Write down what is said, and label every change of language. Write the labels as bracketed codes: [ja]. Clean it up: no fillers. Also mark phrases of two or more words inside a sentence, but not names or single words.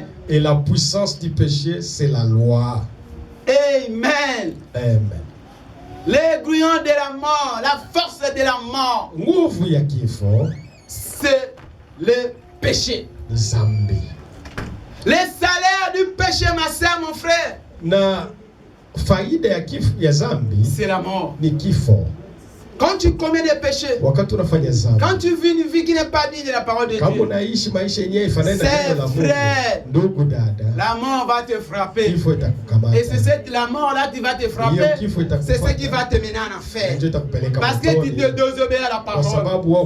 [fr] Et la puissance du péché, c'est la loi. Amen. Amen. L'aiguillon de la mort, la force de la mort, c'est le péché. Zambi. Le salaire du péché, ma soeur, mon frère, [sw] Na faida ya zambi, [fr] c'est la mort. [sw] Ni kifo. [fr] Quand tu commets des péchés, quand tu vis une vie qui n'est pas digne de la parole de Dieu, c'est vrai, la mort va te frapper. Et c'est la mort là qui va te frapper, c'est ce qui va te mener en enfer. Parce que tu désobéis à la parole.